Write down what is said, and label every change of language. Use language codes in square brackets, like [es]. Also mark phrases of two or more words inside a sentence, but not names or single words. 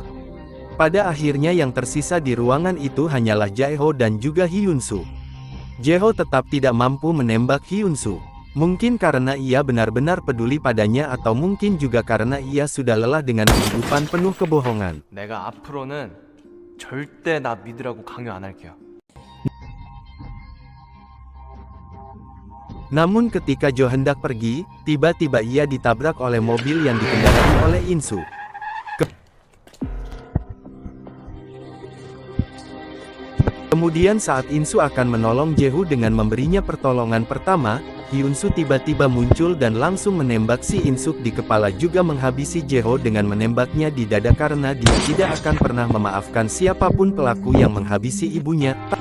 [id] Pada akhirnya yang tersisa di ruangan itu hanyalah Jaeho dan juga Hyunsu. Jaeho tetap tidak mampu menembak Hyunsu. Mungkin karena ia benar-benar peduli padanya atau mungkin juga karena ia sudah lelah dengan kehidupan penuh kebohongan. [ko] 내가 앞으로는 절대 나 믿으라고 강요 안 할게요. [id] Namun ketika Jo hendak pergi, tiba-tiba ia ditabrak oleh mobil yang dikendarai oleh Insu. Kemudian saat Insu akan menolong Jehu dengan memberinya pertolongan pertama, Hyunsu tiba-tiba muncul dan langsung menembak si Insuk di kepala juga menghabisi Jeho dengan menembaknya di dada karena dia tidak akan pernah memaafkan siapapun pelaku yang menghabisi ibunya.